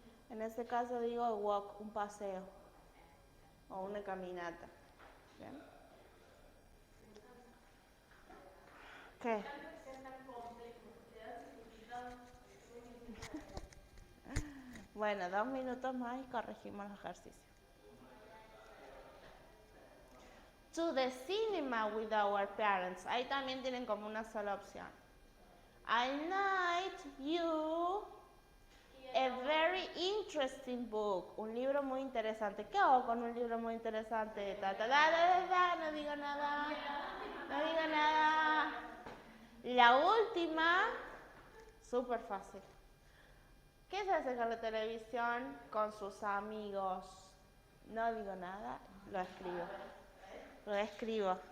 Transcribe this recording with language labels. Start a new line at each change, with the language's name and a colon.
Spanish: En este caso digo
English: a walk,
Spanish: un paseo o una caminata. ¿Bien? ¿Qué? Bueno, 2 minutos más y corregimos los ejercicios.
English: To the cinema with our parents.
Spanish: Ahí también tienen como una sola opción.
English: I like you a very interesting book.
Spanish: Un libro muy interesante. ¿Qué hago con un libro muy interesante? No digo nada. No digo nada. La última, súper fácil. ¿Qué se hace con la televisión? Con sus amigos. No digo nada, lo escribo. Lo escribo.